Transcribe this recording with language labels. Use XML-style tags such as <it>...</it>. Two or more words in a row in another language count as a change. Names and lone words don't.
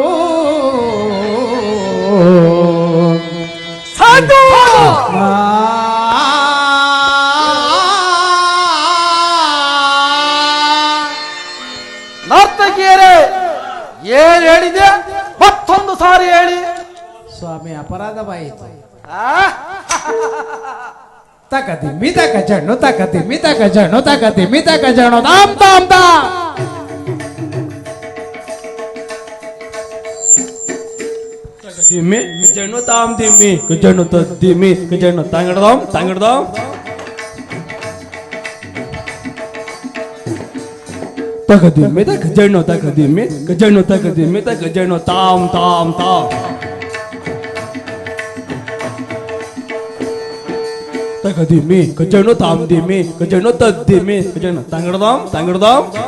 <kn>ನರ್ತಕಿಯರೇ ಏನ್ ಹೇಳಿದೆ ಮತ್ತೊಂದು ಸಾರಿ ಹೇಳಿ ಸ್ವಾಮಿ ಅಪರಾಧವಾಯಿತು ಆ? ತಕದಿಮ್ಮಿ ತಕ ಜಣ್ಣು ತಕದಿಮ್ಮಿ ತಕ ಜಣ್ಣು ತಕದಿಮ್ಮಿ ತಕ ಜಣ್ಣು ತಾಮ್ ತಾಮ್ ತಾ ದಿಮ್ಮಿ ಜಣ್ಣು ತಾಮ್ ದಿಮ್ಮಿ ಕುಜಣ್ಣು ತದ್ದಿಮ್ಮಿ ಕುಜಣ್ಣು ತಂಗಡ್ದಾಮ್ ತಂಗಡ್ದಾಮ್ ತಕದಿಮ್ಮಿ ತಕ ಜಣ್ಣು ತಕದಿಮ್ಮಿ ಕುಜಣ್ಣು ತಕದಿಮ್ಮಿ ತಕ ಜಣ್ಣು ತಾಮ್ ತಾಮ್ ತಾಮ್ ತಕದಿಮ್ಮಿ ಕುಜಣ್ಣು ತಾಮ್ ದಿಮ್ಮಿ ಕುಜಣ್ಣು ತದ್ದಿಮ್ಮಿ ಕುಜಣ್ಣು ತಂಗಡ್ದಾಮ್ ತಂಗಡ್ದಾಮ್</kn>